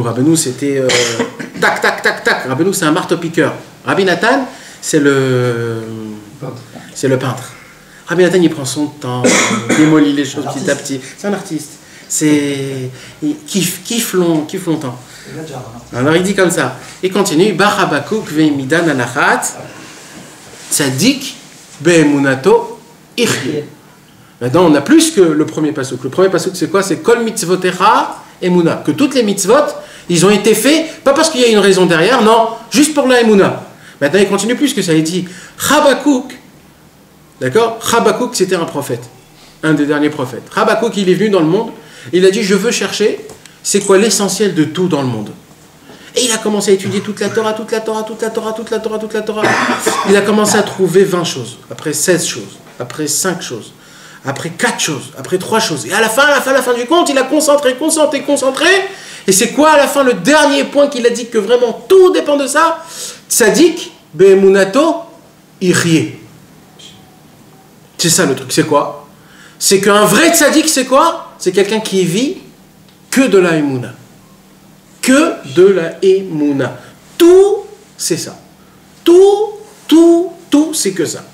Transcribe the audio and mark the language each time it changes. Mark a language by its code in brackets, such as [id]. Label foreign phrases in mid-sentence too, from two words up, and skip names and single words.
[fr] Rabbeinu, c'était tac, tac, tac, tac. Rabbeinu, c'est un marteau-piqueur. Rabbi Nathan, c'est le peintre. Rabbi Nathan, il prend son temps, il démolit les choses petit à petit. C'est un artiste. Il kiffe longtemps. Alors il dit comme ça. Il continue. [he] בא חבקוק והעמידן על אחת צדיק באמונתו יחיה. [fr] Maintenant, on a plus que le premier pasuk. Le premier pasuk, c'est quoi? [he] C'est כל מצוותיך אמונה. [fr] Que toutes les mitzvot, ils ont été faits, pas parce qu'il y a une raison derrière, non, juste pour la emuna. Maintenant, il continue plus que ça. Il dit Habakouk. D'accord? Habakouk, c'était un prophète. Un des derniers prophètes. Habakouk, il est venu dans le monde. Il a dit, je veux chercher, c'est quoi l'essentiel de tout dans le monde. Et il a commencé à étudier toute la Torah. Il a commencé à trouver 20 choses. Après 16 choses. Après 5 choses. Après 4 choses. Après 3 choses. Et à la fin du compte, il a concentré. Et c'est quoi à la fin le dernier point qu'il a dit que vraiment tout dépend de ça? [he] צדיק באמונתו יחיה. [fr] C'est ça le truc, c'est quoi? C'est qu'un vrai tzaddik, c'est quoi? C'est quelqu'un qui vit que de la émouna. Que de la émouna. Tout, c'est ça. Tout, c'est que ça.